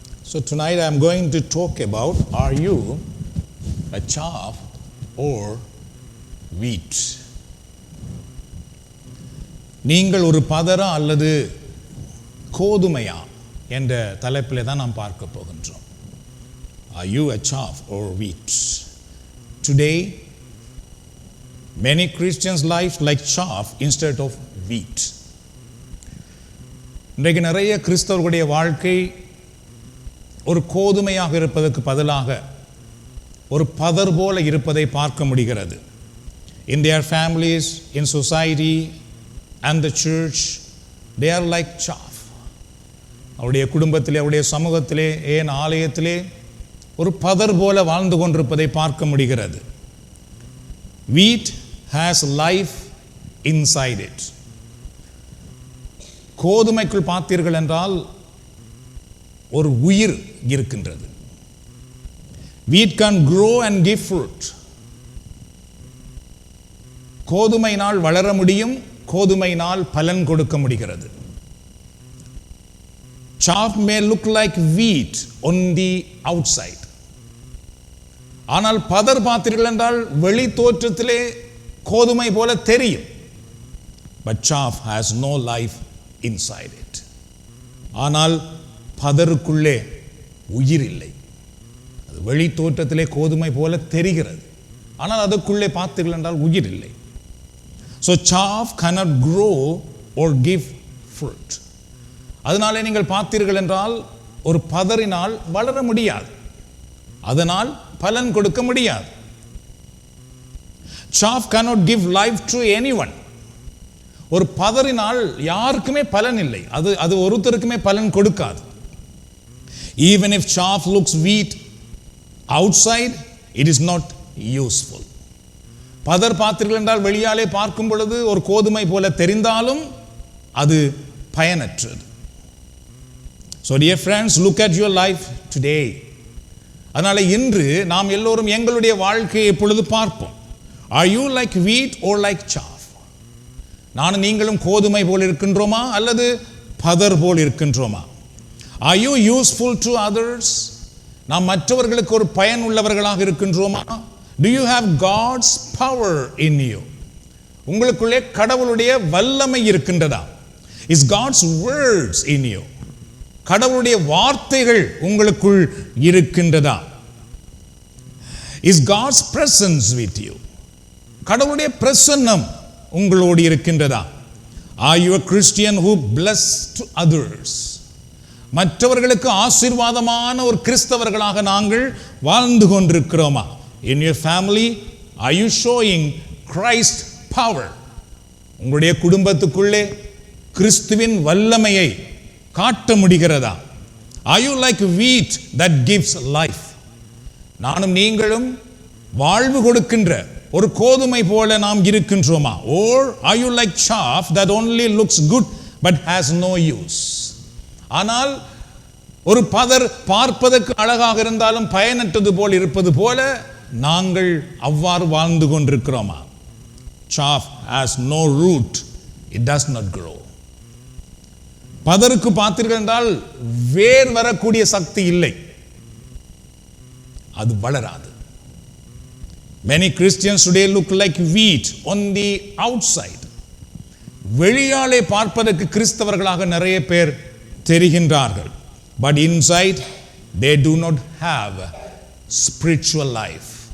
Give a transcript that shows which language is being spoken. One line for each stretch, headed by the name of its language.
English: So tonight I am going to talk about, are you a chaff or wheat?
Tamil: நீங்கள் ஒரு பதரா அல்லது கோதுமையா என்ற தலைப்பிலே தான் நாம் பார்க்க போகின்றோம்.
English: Are you a chaff or wheat? Today many Christians live like chaff instead of wheat.
Tamil: இன்றைக்கு நிறைய கிறிஸ்தவர்களுடைய வாழ்க்கை ஒரு கோதுமையாக இருப்பதற்கு பதிலாக ஒரு பதர் போல இருப்பதை பார்க்க முடிகிறது.
English: In their families, in society and the church, they are like chaff.
Tamil: அவருடைய குடும்பத்திலே, அவருடைய சமூகத்திலே, ஏன் ஆலயத்திலே ஒரு பதர் போல வாழ்ந்து கொண்டிருப்பதை பார்க்க முடிகிறது.
English: Wheat has life inside it.
Tamil: கோதுமைக்குள் பார்த்தீர்கள் என்றால் ஒரு உயிர் இருக்கின்றது.
English: Wheat can grow and give fruit.
Tamil: கோதுமையினால் வளர முடியும், கோதுமையினால் பலன் கொடுக்க முடிகிறது.
English: Chaff may look like wheat on the outside.
Tamil: ஆனால் பதர் பார்த்தீர்கள் என்றால் வெளி தோற்றத்திலே கோதுமை போல தெரியும்.
English: But chaff has no life inside it.
Tamil: ஆனால் பதருக்குள்ளே உயிர் இல்லை. அது வெளி தோற்றத்திலே கோதுமை போல தெரிகிறது, ஆனால் அதுக்குள்ளே பார்த்தீர்கள் என்றால் உயிர் இல்லை.
English: So chaff cannot grow or give fruit.
Tamil: அதனாலே நீங்கள் பார்த்தீர்கள் என்றால் ஒரு பதரினால் வளர முடியாது, அதனால் பலன் கொடுக்க முடியாது.
English: Chaff cannot give life to anyone.
Tamil: ஒரு பதரினால் யாருக்குமே பலன் இல்லை, அது ஒருத்தருக்குமே பலன் கொடுக்காது.
English: Even if chaff looks wheat outside, it is not useful.
Tamil: பதர் பார்த்தீர்கள் என்றால் வெளியாலே பார்க்கும் பொழுது ஒரு கோதுமை போல தெரிந்தாலும் அது பயனற்றது.
English: So dear friends, look at your life today.
Tamil: அதனால இன்று நாம் எல்லோரும் எங்களுடைய வாழ்க்கையை இப்பொழுது பார்ப்போம்.
English: Are you like wheat or like chaff?
Tamil: நானும் நீங்களும் கோதுமை போல் இருக்கின்றோமா அல்லது பதர் போல் இருக்கின்றோமா?
English: Are you useful to others?
Tamil: நாம் மற்றவர்களுக்கு ஒரு பயன் உள்ளவர்களாக இருக்கின்றோமா?
English: Do you have God's power in you?
Tamil: உங்களுக்குள்ளே கடவுளுடைய வல்லமை இருக்கின்றதா?
English: Is God's words in you?
Tamil: கடவுளுடைய வார்த்தைகள் உங்களுக்குள் இருக்கின்றதா?
English: Is God's presence with you?
Tamil: கடவுளுடைய பிரசன்னம் உங்களோடு இருக்கின்றதா?
English: Are you a Christian who bless to others?
Tamil: மற்றவர்களுக்கு ஆசீர்வாதமான ஒரு கிறிஸ்தவர்களாக நாங்கள் வாழ்ந்து கொண்டிருக்கிறோமா?
English: In your family, are you showing Christ power?
Tamil: உங்களுடைய குடும்பத்துக்குள்ளே கிறிஸ்துவின் வல்லமையை காட்ட முடிகிறதா?
English: Are you like wheat that gives life?
Tamil: நானும் நீங்களும் வாழ்வு கொடுக்கின்ற ஒரு கோதுமை போல நாம் இருக்கின்றோமா?
English: Or are you like chaff that only looks good but has no use?
Tamil: ஆனால் ஒரு பதர் பார்ப்பதற்கு அழகாக இருந்தாலும் பயனற்றது போல் இருப்பது போல நாங்கள் அவ்வாறு வாழ்ந்து கொண்டிருக்கிறோமா?
English: Chaff has no root, it does not grow.
Tamil: பதருக்கு பார்த்தீர்கள் என்றால் வேர் வரக்கூடிய சக்தி இல்லை, அது வளராது.
English: Many Christians today look like wheat on the outside.
Tamil: வெளியாலே பார்ப்பதற்கு கிறிஸ்தவர்களாக நிறைய பேர் தெரிகின்றார்கள்.
English: But inside they do not have spiritual life.